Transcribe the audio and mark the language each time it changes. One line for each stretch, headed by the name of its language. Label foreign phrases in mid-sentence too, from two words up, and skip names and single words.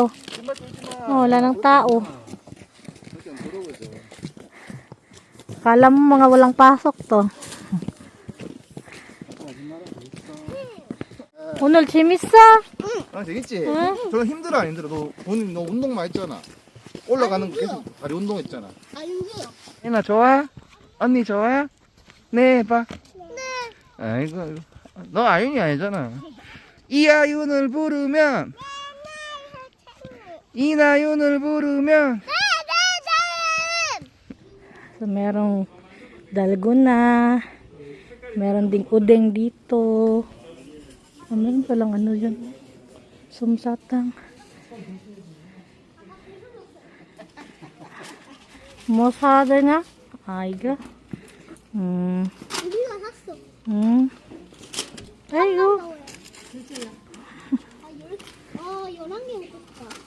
Filipino: Oh, wala ng tao. Kala mo mga walang pasok to.
Korean: 오늘 재밌어? 재밌지? 저 힘들어 안 힘들어? 너 운동만 했잖아. 올라가는 거 계속 다리 운동했잖아. 혜나 좋아? 언니 좋아? 네 해봐. 네. 아이고 너 아윤이 아니잖아. 이아윤을 부르면 이나윤을 부르면
Filipino: So, merong dalgona. Meron ding udeng dito. Meron palang ano yun. Sumsatang.
Korean: 뭐 사야 되냐? 아, 이거? 우리가 샀어. 아이고. 11개 먹었다.